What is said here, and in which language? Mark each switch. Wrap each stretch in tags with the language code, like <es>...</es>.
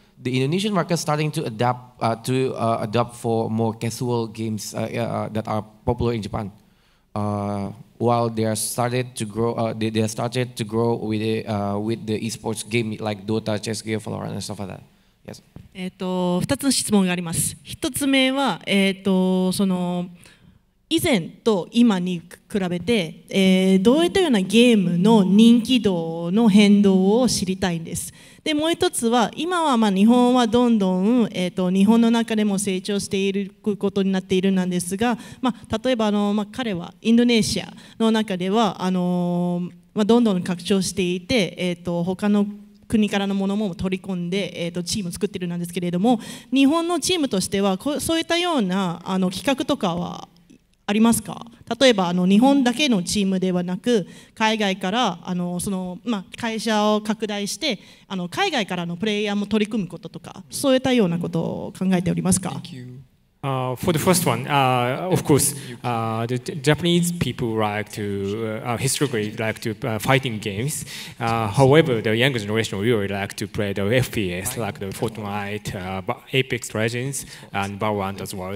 <en>The Indonesian market is starting to adapt for more casual games that are popular in Japan. While they are started to grow, they started to grow with the esports game like Dota, chess game, Valorant, and stuff like that. Yes.</en> <ja>2つの質問があります。 1つ目はその以前と今に比べて、どういったようなゲームの人気度の変動を知りたいんです。でもう一つは今は日本はどんどん、日本の中でも成長していることになっているんですが、例えば彼はインドネシアの中ではどんどん拡張していて、他の国からのものも取り込んで、チームを作っているんですけれども、日本のチームとしてはそういったような企画とかはありますか？例えば日本だけのチームではなく、海外から会社を拡大して海外からのプレイヤーも取り組むこととか、そういったようなことを考えておりますか</ja> <en>？For the first one, of course, the Japanese people like to historically like to fighting games. However, the younger generation really like to play the FPS like the Fortnite, Apex Legends, and Valorant as well.</en>